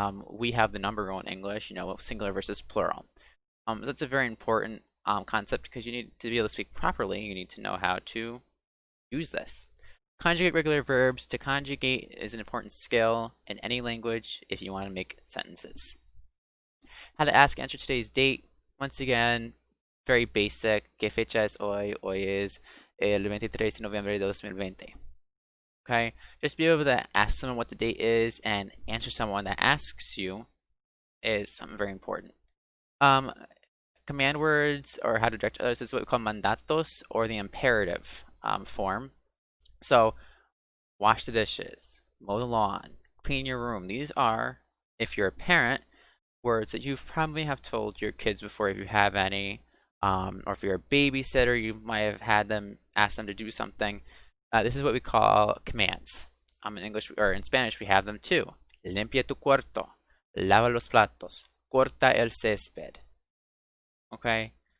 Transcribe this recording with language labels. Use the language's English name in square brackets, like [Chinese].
[English] We have the number rule in English, singular versus plural. So that's a very important concept because you need to be able to speak properly. You need to know how to use this. Conjugate regular verbs. To conjugate is an important skill in any language if you want to make sentences. How to ask, answer today's date. Once again, very basic. [Spanish] ¿Qué fecha es hoy? Hoy es el 23 de noviembre de 2020. [English] Okay, just be able to ask someone what the date is and answer someone that asks you is something very important. Command words or how to direct others is what we call mandatos, or the imperative form. So, wash the dishes, mow the lawn, clean your room. These are, if you're a parent, words that you probably have told your kids before if you have any, or if you're a babysitter, you might have had them ask them to do something. This is what we call commands. In English or in Spanish, we have them too. [Spanish] Limpia tu cuarto. lava los platos, corta el césped, okay?